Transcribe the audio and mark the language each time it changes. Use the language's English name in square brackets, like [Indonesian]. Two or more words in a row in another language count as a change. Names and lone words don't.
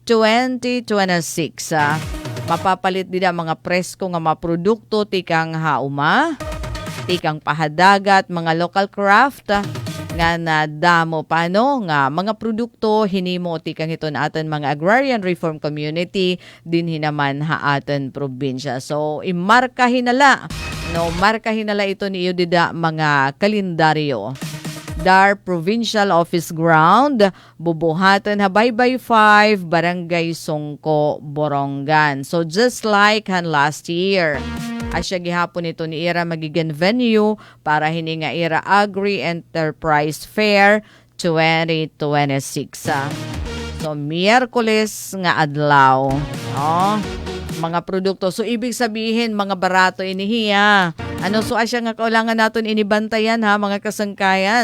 [Waray] 2026 mapapalit dida mga presko nga mga produkto tikang hauma, tikang pahadagat, mga [English] local craft [Waray] nga nadamo pano nga mga produkto hinimo tikang iton aton mga [English] agrarian reform community [Waray] din hinaman ha aton probinsya. So imarka hinala ito niyo dida mga kalendaryo. DAR Provincial Office Ground, bubuhatan Habaybay 5, Barangay Songko, Borongan. [English] So just like last year, [Waray] asya gihapon ito ni ira magiging venue para hininga ira Agri Enterprise Fair 2026. So Miyerkules nga adlaw. Mga produkto. So [Filipino] ibig sabihin [Waray] mga barato inihiya. So asya nga kaulangan naton inibantayan ha mga kasangkayan.